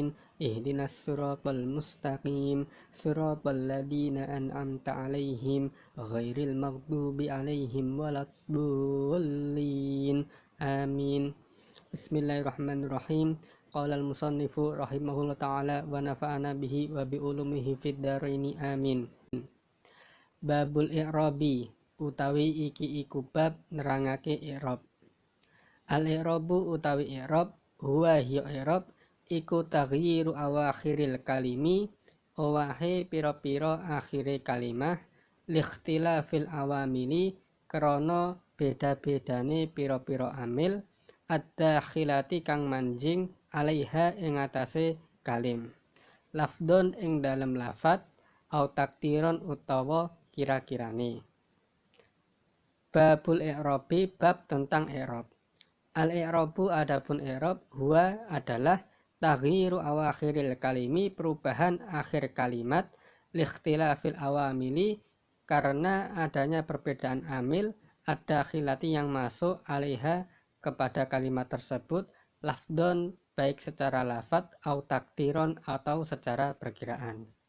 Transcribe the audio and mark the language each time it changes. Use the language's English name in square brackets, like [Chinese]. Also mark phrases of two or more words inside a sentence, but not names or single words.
[Arabic] اهدنا الصراط المستقيم. صراط الذين أنعمت عليهم غير المغضوب عليهم ولا الضالين. Amin. Bismillahirrahmanirrahim. قال المصنف رحمه الله تعالى ونفعنا به وبعلومه في الدارين آمين. باب الإعراب [Javanese] utawi iki iku bab nerangake i'rab. Al-i'rabu utawi i'rab huwa hiya i'rab iku [Arabic] تغيير أواخر الكلم [Javanese] owahe pira-pira akhire kalimah [Arabic] لاختلاف العوامل [Javanese] krana beda-bedane pira-pira amil ad-dakhilati kang manjing alaiha ing atase kalim lafdon ing dalem lafat [Arabic] أو تقديرا [Javanese] utawa kira-kirane. [Arabic] باب الإعراب [Indonesian] bab tentang i'rab. Al-i'rabu adapun i'rab huwa adalah [Arabic] تغيير أواخر الكلم [Indonesian] perubahan akhir kalimat [Arabic] لاختلاف العوامل [Indonesian] karena adanya perbedaan amil ad-dakhilati yang masuk alaiha kepada kalimat tersebut lafdon baik secara lafat [Arabic] أو تقديرا [Indonesian] atau secara perkiraan.